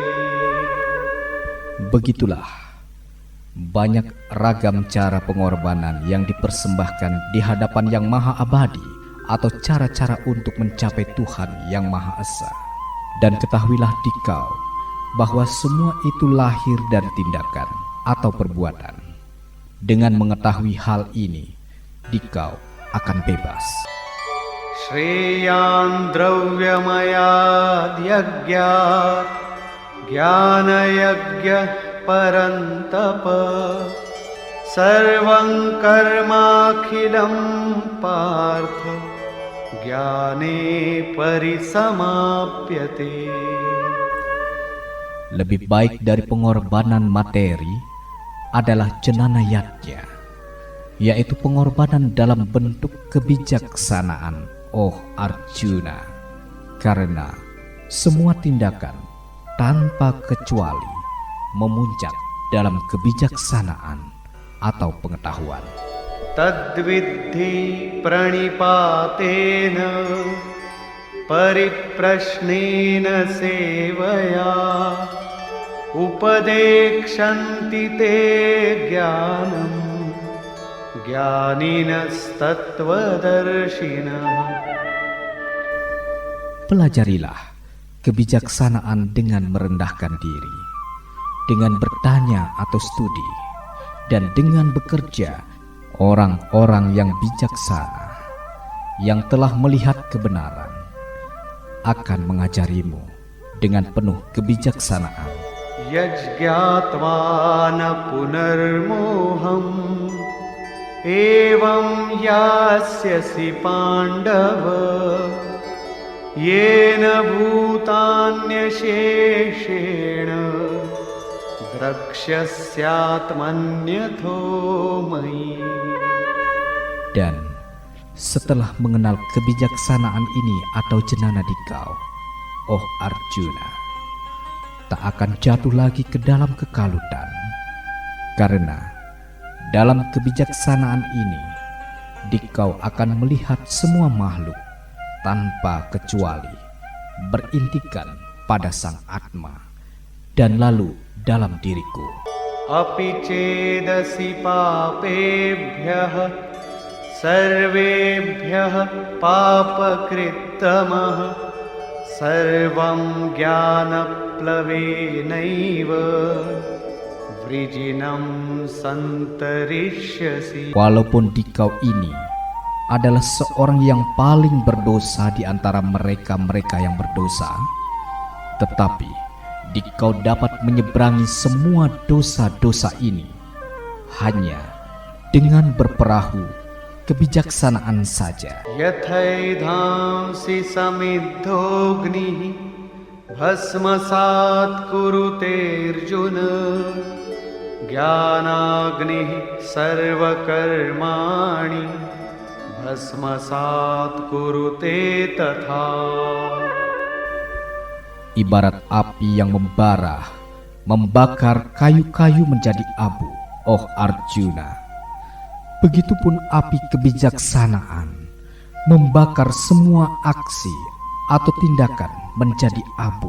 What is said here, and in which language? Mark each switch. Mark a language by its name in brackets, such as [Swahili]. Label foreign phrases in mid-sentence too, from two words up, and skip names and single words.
[Indonesian] begitulah banyak ragam cara pengorbanan yang dipersembahkan di hadapan Yang Maha Abadi atau cara-cara untuk mencapai Tuhan yang Maha Esa. Dan ketahuilah dikau bahwa semua itu lahir dari tindakan atau perbuatan. Dengan mengetahui hal ini, dikau akan bebas. [Sanskrit] श्रेयान् द्रव्यमयाद् यज्ञात् ज्ञानयज्ञः परन्तप सर्वं कर्माखिलं पार्थ ज्ञाने परिसमाप्यते. [Indonesian] Lebih baik dari pengorbanan materi adalah [Sanskrit] ज्ञान यज्ञ, [Indonesian] yaitu pengorbanan dalam bentuk kebijaksanaan, oh Arjuna. Karena semua tindakan tanpa kecuali memuncak dalam kebijaksanaan atau pengetahuan. [Sanskrit] तद्विद्धि प्रणिपातेन परिप्रश्नेन सेवया उपदेक्षन्ति ते ज्ञानं ज्ञानिनस्तत्त्वदर्शिनः. [Indonesian] Pelajarilah kebijaksanaan dengan merendahkan diri, dengan bertanya atau studi, dan dengan bekerja. Orang-orang yang bijaksana yang telah melihat kebenaran akan mengajarimu dengan penuh kebijaksanaan. [Sanskrit] यज्ञात्वा न पुनर्मोहम् एवं यास्यसि पाण्डव येन भूतान्यशेषेण द्रक्ष्यस्यात्मन्यथो मयि. [Indonesian] Dan setelah mengenal kebijaksanaan ini atau jenana dikau, oh Arjuna, tak akan jatuh lagi ke dalam kekalutan. Karena dalam kebijaksanaan ini, dikau akan melihat semua makhluk tanpa kecuali berintikan pada Sang Atma dan lalu dalam diriku. [Sanskrit] अपि चेदसि पापेभ्यः सर्वेभ्यः पापकृत्तमः सर्वं ज्ञानप्लवेनैव वृजिनं सन्तरिष्यसि. [Indonesian] Walaupun dikau ini adalah seorang yang paling berdosa di antara mereka-mereka yang berdosa, tetapi dikau dapat menyeberangi semua dosa-dosa ini hanya dengan berperahu kebijaksanaan saja. [Sanskrit] यथैधांसि समिद्धोऽग्निः भस्मसात् कुरुतेऽर्जुन ज्ञानाग्निः सर्वकर्माणि भस्मसात् कुरुते तथा. [Indonesian] Ibarat api yang membara, membakar kayu-kayu menjadi abu, oh Arjuna. Begitupun api kebijaksanaan membakar semua aksi atau tindakan menjadi abu.